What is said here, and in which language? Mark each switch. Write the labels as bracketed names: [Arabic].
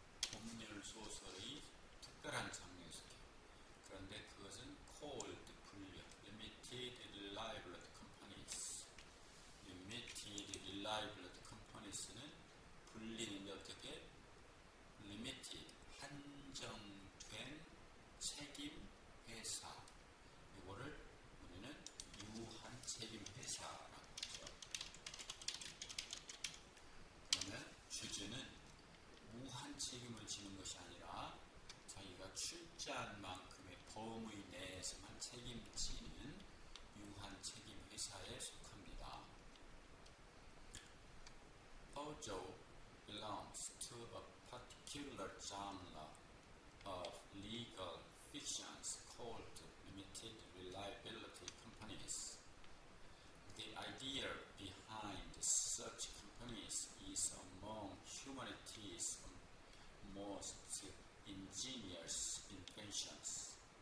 [Korean] 법률 소설의 특별한 장르에 속해요. 그런데 그것은 [English] called 분류, limited liability companies. [Korean] limited liability companies는 분리는 어떻게? limited, 한정된 책임 회사. 이거를 우리는 유한 책임 회사라고 하죠. 그러면 주주는 무한 책임을 지는 것이 아니라 자기가 출자한 만큼의 범위 내에서만 책임지는 유한 책임 회사에 속합니다. [English] Peugeot belongs to a particular genre of legal fictions called limited liability companies. The idea behind such companies is among humanity's most ingenious inventions.